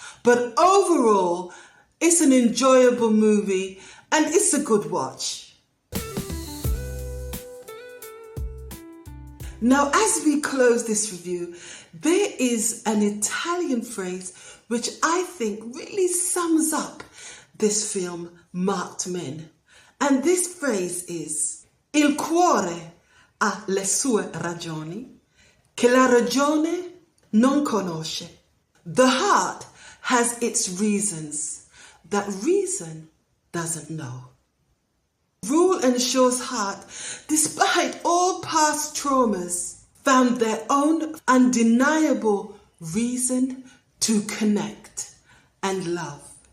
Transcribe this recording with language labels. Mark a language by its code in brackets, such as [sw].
[en] But overall, it's an enjoyable movie and it's a good watch. Now, as we close this review, there is an Italian phrase which I think really sums up this film, Marked Men. And this phrase is: [it] Il cuore ha le sue ragioni che la ragione non conosce. [en] The heart has its reasons that reason doesn't know. Rule and Shaw's heart, despite all past traumas, found their own undeniable reason to connect and love.